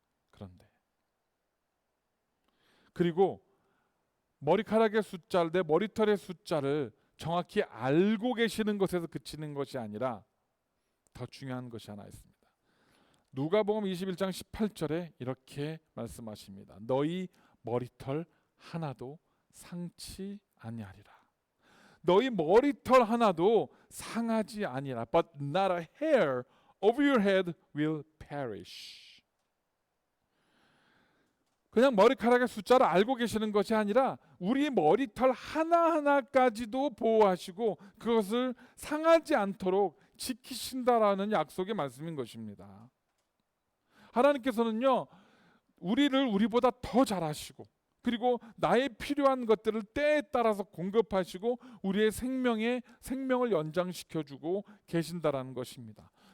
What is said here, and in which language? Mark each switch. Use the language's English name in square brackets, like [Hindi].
[Korean] 그런데 그리고 머리카락의 숫자를 내 머리털의 숫자를 정확히 알고 계시는 것에서 그치는 것이 아니라 더 중요한 것이 하나 있습니다. 누가복음 21장 18절에 이렇게 말씀하십니다. 너희 머리털 하나도 상치 아니하리라. 너희 머리털 하나도 상하지 아니하리라. [English] But not a hair of your head will perish. [Korean] 그냥 머리카락의 숫자를 알고 계시는 것이 아니라 우리 머리털 하나하나까지도 보호하시고 그것을 상하지 않도록 지키신다라는 약속의 말씀인 것입니다. 하나님께서는요, 우리를 우리보다 더 잘 아시고 그리고 나의 필요한 것들을 때에 따라서 공급하시고 우리의 생명을 연장시켜주고 계신다라는 것입니다.